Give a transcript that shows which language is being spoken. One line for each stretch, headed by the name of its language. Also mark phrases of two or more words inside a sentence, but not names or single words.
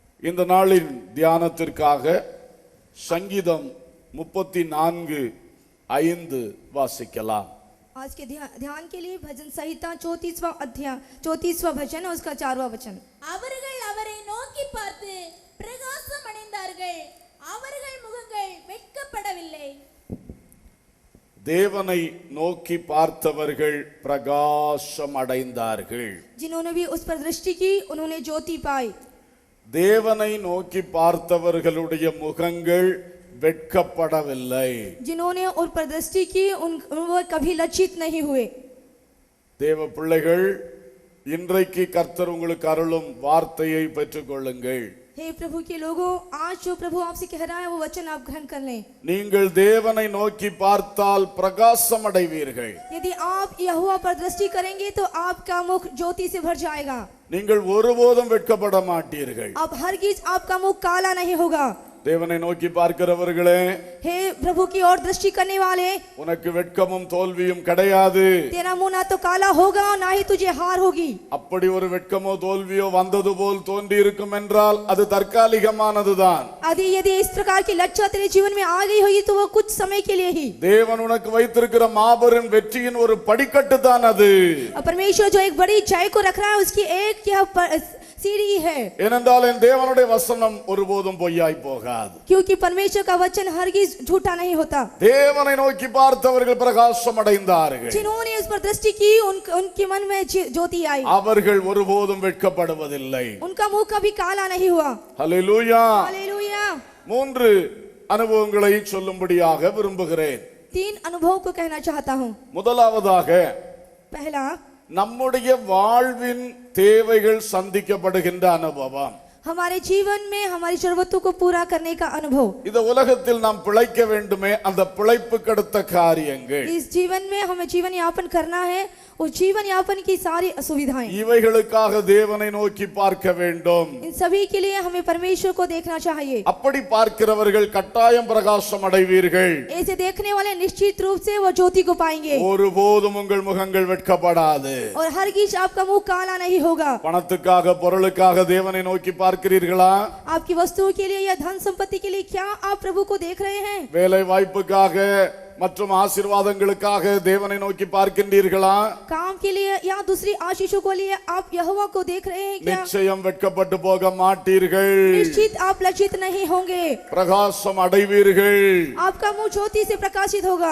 Tamil: இந்த நாளின் தியானத்திற்காக சங்கீதம் 34:5 வாசிக்கலாம்.
Hindi: आज के ध्यान के लिए भजन संहिता 34वां अध्याय 34वां भजन और उसका 4वां वचन.
Tamil: அவர்கள் அவரை நோக்கி பார்த்து பிரகாசம் அடைந்தார்கள், அவர்கள் முகங்கள் வெட்கப்படவில்லை. தேவனை நோக்கி பார்த்தவர்கள் பிரகாசம் அடைந்தார்கள்.
Hindi: जिन्होंने भी उस पर दृष्टि की उन्होंने ज्योति पाई.
Tamil: தேவனை நோக்கி பார்த்தவர்களுடைய முகங்கள் வெட்கப்படவில்லை.
Hindi: जिन्होंने उन पर दृष्टि की वो कभी लज्जित नहीं हुए.
Tamil: தேவ பிள்ளைகள், இன்றைக்கு கர்த்தர் உங்களுக்கு அருளும் வார்த்தையை பெற்றுக்கொள்ளுங்கள்.
Hindi: हे प्रभु के लोगों, आज जो प्रभु आपसे कह रहा है वो वचन आप ग्रहण कर लें.
Tamil: நீங்கள் தேவனை நோக்கி பார்த்தால் பிரகாசம் அடைவீர்கள்.
Hindi: यदि आप यहोवा पर दृष्टि करेंगे तो आपका मुख ज्योति से भर जाएगा.
Tamil: நீங்கள் ஒருபோதும் வெட்கப்பட மாட்டீர்கள்.
Hindi: अब हरगिज आपका मुख काला नहीं होगा.
Tamil: தேவனை நோக்கி பார்க்கிறவர்களே,
Hindi: हे प्रभु की ओर दृष्टि करने वाले,
Tamil: உனக்கு வெட்கமும் தோல்வியும் கிடையாது.
Hindi: तेरा मुंह ना तो काला होगा ना ही तुझे हार होगी.
Tamil: அப்படி ஒரு வெட்கமோ தோல்வியோ வந்தது போல் தோன்றி இருக்கும் என்றால் அது தற்காலிகமானதுதான்.
Hindi: यदि इस प्रकार की लज्जा तेरे जीवन में आ गई होगी तो वो कुछ समय के लिए ही.
Tamil: தேவன் உனக்கு வைத்திருக்கிற மாபெரும் வெற்றியின் ஒரு படிக்கட்டு தான் அது.
Hindi: परमेश्वर जो एक बड़ी जय को रख रहा है उसकी एक यह सीढ़ी है.
Tamil: ஏனென்றால் என் தேவனுடைய வசனம் ஒருபோதும் பொய்யாய் போகாது.
Hindi: क्योंकि परमेश्वर का वचन हरगिज झूठा नहीं होता.
Tamil: தேவனை நோக்கி பார்த்தவர்கள் பிரகாசம் அடைந்தார்கள்.
Hindi: जिन्होंने उस पर दृष्टि की उनके मन में ज्योति आई.
Tamil: அவர்கள் ஒருபோதும் வெட்கப்படுவதில்லை.
Hindi: उनका मुंह कभी काला नहीं हुआ.
Tamil: ஹல்லேலூயா.
Hindi: हालेलुया.
Tamil: 3 அனுபவங்களை சொல்லும்படியாக விரும்புகிறேன்.
Hindi: 3 अनुभव को कहना चाहता हूँ.
Tamil: முதலாவதாக,
Hindi: पहला,
Tamil: நம்முடைய வாழ்வின் தேவைகள் சந்திக்கப்படுகின்ற அனுபவம்.
Hindi: हमारे जीवन में हमारी जरूरतों को पूरा करने का अनुभव.
Tamil: இந்த உலகத்தில் நாம் பிழைக்க வேண்டுமே, அந்த பிழைப்புக்கு அடுத்த காரியங்கள்,
Hindi: इस जीवन में हमें जीवन यापन करना है, उस जीवन यापन की सारी असुविधाएं,
Tamil: இவைகளுக்காக தேவனை நோக்கி பார்க்க வேண்டும்.
Hindi: इन सभी के लिए हमें परमेश्वर को देखना चाहिए.
Tamil: அப்படி பார்க்கிறவர்கள் கட்டாயம் பிரகாசம் அடைவீர்கள்.
Hindi: ऐसे देखने वाले निश्चित रूप से वो ज्योति को पाएंगे.
Tamil: ஒருபோதும் உங்கள் முகங்கள் வெட்கப்படாது.
Hindi: और हरगिज आपका मुंह काला नहीं होगा.
Tamil: பணத்துக்காக பொருளுக்காக தேவனை நோக்கி பார்க்கிறீர்களா?
Hindi: आपकी वस्तुओं के लिए या धन संपत्ति के लिए क्या आप प्रभु को देख रहे हैं?
Tamil: வேலை வாய்ப்புக்காக மற்றும் ஆசீர்வாதங்களுக்காக தேவனை நோக்கி பார்க்கின்றீர்களா?
Hindi: काम के लिए या दूसरी आशीषों को लिए आप यहोवा को देख रहे हैं क्या?
Tamil: நிச்சயம் வெட்கப்பட்டு போக மாட்டீர்கள்.
Hindi: निश्चित आप लज्जित नहीं होंगे.
Tamil: பிரகாசம் அடைவீர்கள்.
Hindi: आपका मुंह ज्योति से प्रकाशित होगा.